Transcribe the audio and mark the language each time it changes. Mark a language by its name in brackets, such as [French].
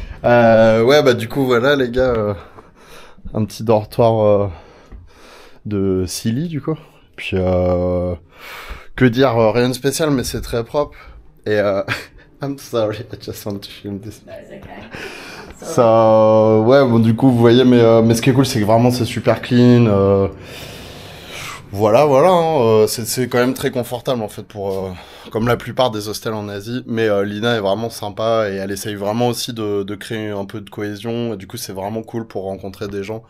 [French] Ouais, bah du coup, voilà les gars, un petit dortoir de 6 lits du coup. Puis, que dire, rien de spécial, mais c'est très propre. [English] Et, I'm sorry, I just want to film this. No, it's okay. [French] Ça, ouais, bon du coup, vous voyez, mais ce qui est cool, c'est que vraiment c'est super clean. Voilà, hein, c'est quand même très confortable en fait pour comme la plupart des hostels en Asie, mais Lina est vraiment sympa et elle essaye vraiment aussi de créer un peu de cohésion et du coup c'est vraiment cool pour rencontrer des gens.